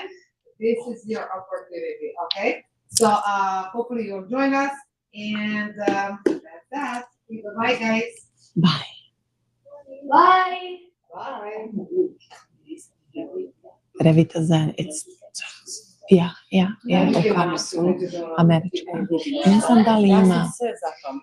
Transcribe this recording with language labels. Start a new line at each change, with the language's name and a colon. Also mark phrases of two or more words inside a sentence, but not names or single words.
English: This is your opportunity. Okay, so hopefully you'll join us, and that's that. Bye, guys. Bye. Bye. Bye. Revitazar, it's ja, pokažu su američka.
Serbian: Ne znam da li ima